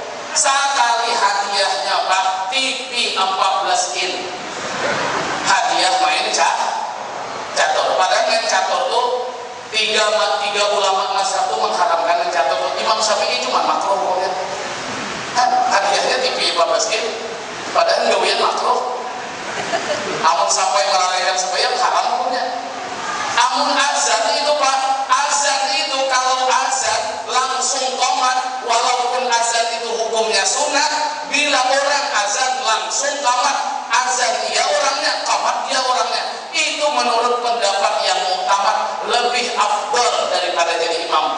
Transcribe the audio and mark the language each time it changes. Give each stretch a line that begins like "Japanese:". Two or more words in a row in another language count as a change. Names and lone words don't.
Banjar: Sekali hadiahnya Pak TV 14 in. Hadiah main catur. Padahal main catur tuh tiga ulama mazhab itu mengharamkan main catur. Imam Syafi'i cuma makruh pokoknya. Hadiahnya TV 14 in. Padahal gawian makruh. Amun sampai melalaikan sembahyang haram hukumnya. Amun azan itu Pak, azan itu kalau azan langsung qomat, walaupun azan itu hukumnya sunat, bila orang azan langsung qomat, azan dia orangnya, qomat dia orangnya. Itu menurut pendapat yang muktamad lebih afdal daripada jadi imam.